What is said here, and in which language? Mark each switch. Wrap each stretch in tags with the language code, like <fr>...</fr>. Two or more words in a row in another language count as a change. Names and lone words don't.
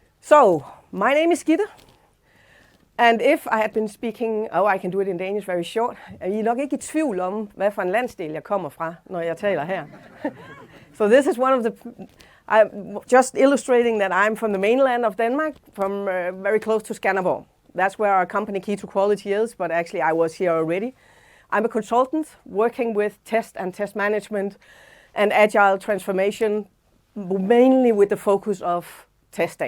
<en>So, my name is Gitte, and if I had been speaking, I can do it in Danish very short.</en> <da>I er nok ikke i tvivl om, hvad for en landsdel jeg kommer fra, når jeg taler her.</da> <en>So this is one of the, I'm just illustrating that I'm from the mainland of Denmark, from very close to Skanderborg. That's where our company Kino Quality is, but actually I was here already. I'm a consultant working with test and test management and agile transformation, mainly with the focus of testing.</en>